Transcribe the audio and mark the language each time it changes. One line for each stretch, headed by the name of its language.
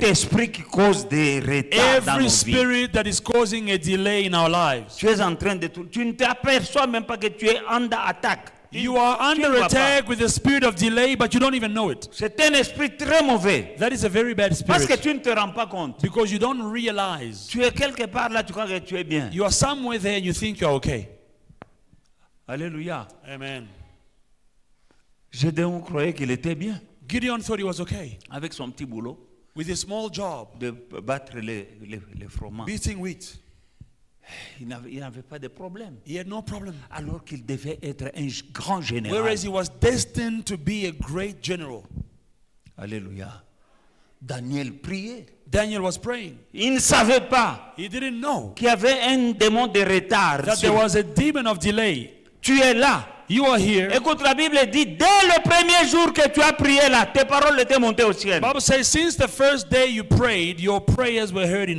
French: esprit qui cause des retards dans
English: every
French: nos vies.
English: spirit that is causing a delay in our lives.
French: Tu es en train de tout. Tu ne t'aperçois même pas que tu es
English: under
French: attaque.
English: You are
French: Tu ne
English: under
French: vois pas.
English: attack with the spirit of delay, but you don't even know it.
French: C'est un esprit très mauvais.
English: That is a very bad
French: Parce que
English: spirit
French: tu ne te rends pas compte.
English: because you don't realize
French: Tu es quelque part là, tu crois que tu es bien.
English: you are somewhere there and you think you're okay.
French: Alléluia.
English: Amen.
French: Gédéon croyait qu'il était bien
English: Gideon thought he was okay
French: avec son petit boulot
English: with a small job,
French: de battre les fromages.
English: beating wheat.
French: Il n'avait pas de problème.
English: He had no problem.
French: Alors qu'il devait être un grand général.
English: Whereas he was destined to be a great general.
French: Alléluia. Daniel priait.
English: Daniel was praying.
French: Il ne savait pas
English: He didn't know
French: qu'il y avait un démon de retard.
English: that there was a demon of delay.
French: Tu es là.
English: You are here.
French: Écoute, la Bible dit, dès le premier jour que tu as prié là, tes paroles étaient montées au ciel.
English: The Bible says since the first day you prayed, your prayers were heard in